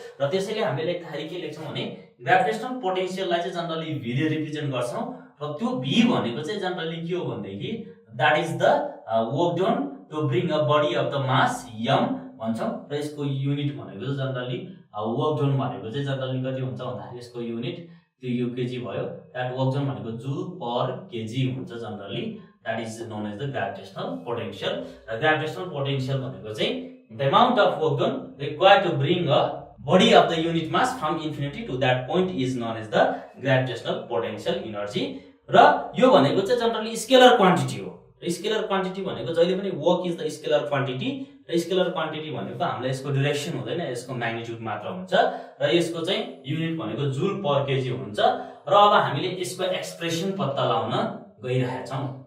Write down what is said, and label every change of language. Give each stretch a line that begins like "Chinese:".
Nepali: र त्यसैले हामीले लेख्दाखेरि के लेख्छौं भने ग्रेभिटेशनल पोटेन्शियललाई चाहिँ जनरली v ले रिप्रेजेन्ट गर्छौं र त्यो v भनेको चाहिँ जनरली के हो भन्दाखेरि
English: that is the work done to bring a body of the mass m
Nepali: भन्छौं र यसको युनिट भनेको चाहिँ जनरली वर्क डन भनेको चाहिँ जनरली कति हुन्छ भन्दाखेरि यसको युनिट त्यो यो केजी भयो, दैट वर्क डन भनेको जूल पर केजी हुन्छ generally,
English: That is known as the gravitational potential. Gravitational potential
Nepali: भनेको चाहिँ
English: The amount of work done required to bring a body of the unit mass from infinity to that point is known as the gravitational potential energy।
Nepali: र यो भनेको चाहिँ generally scalar quantity हो। र scalar quantity भनेको जहिले पनि work is the scalar quantity र स्केलर क्वान्टिटी भनेको हामीलाई यसको डाइरेक्सन हुँदैन, यसको म्याग्निट्युड मात्र हुन्छ र यसको चाहिँ युनिट भनेको जूल पर केजी हुन्छ। र अब हामीले यसको एक्सप्रेसन पत्ता लगाउन गइरहेका छौं।